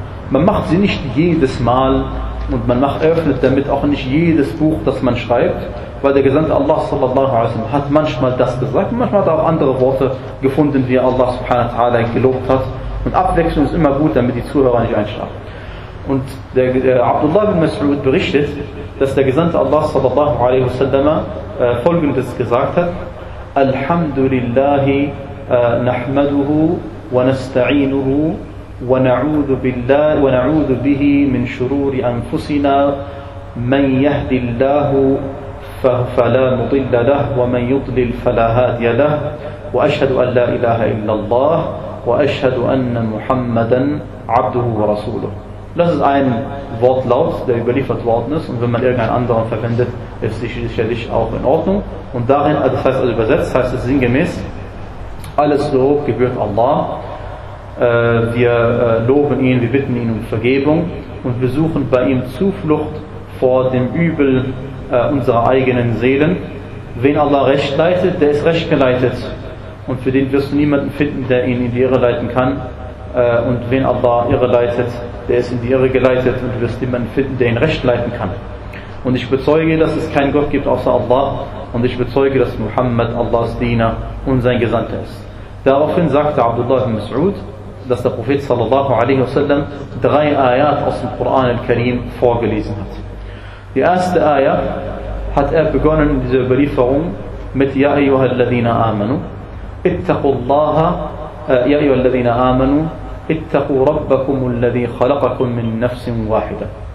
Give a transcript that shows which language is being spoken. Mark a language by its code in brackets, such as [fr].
[de] Man macht sie nicht jedes Mal und man eröffnet damit auch nicht jedes Buch, das man schreibt, weil der Gesandte Allah sallallahu alaihi wasallam hat manchmal das gesagt und manchmal hat er auch andere Worte gefunden, die Allah subhanahu wa ta'ala gelobt hat. Und Abwechslung ist immer gut, damit die Zuhörer nicht einschlafen. Und der Abdullah bin Mas'ud berichtet, dass der Gesandte Allah sallallahu alaihi wasallam Folgendes gesagt hat: [ar] Alhamdulillahi نحمده ونستعينه ونعوذ بالله ونعوذ به من شرور أنفسنا من يهد الله فلا مضل له ومن يضلل فلا هادي له وأشهد أن لا إله إلا الله وأشهد أن محمدا عبده ورسوله. [de] Das ist ein Wortlaut, der überliefert worden ist, und wenn man irgendeinen anderen verwendet, ist es sicherlich auch in Ordnung. Und darin, das heißt also übersetzt, heißt es sinngemäß: Alles Lob gebührt Allah. Wir loben ihn, wir bitten ihn um Vergebung und wir suchen bei ihm Zuflucht vor dem Übel unserer eigenen Seelen. Wen Allah recht leitet, der ist recht geleitet. Und für den wirst du niemanden finden, der ihn in die Irre leiten kann. Und wen Allah irre leitet, der ist in die Irre geleitet und du wirst niemanden finden, der ihn recht leiten kann. Und ich bezeuge, dass es keinen Gott gibt außer Allah. Und ich bezeuge, dass Muhammad Allahs Diener und sein Gesandter ist. Daraufhin sagte Abdullah ibn Mas'ud, dass der Prophet sallallahu alaihi wasallam drei Ayat aus dem Koran al-Karim vorgelesen hat. Die erste Ayat hat er begonnen in dieser Überlieferung mit [ar] Ya ayyuhal ladhina amanu, [de] ittaqullaha, Ya ayyuhal ladhina amanu, [ar] اتقوا ربكم الذي خلقكم من نفس واحدة.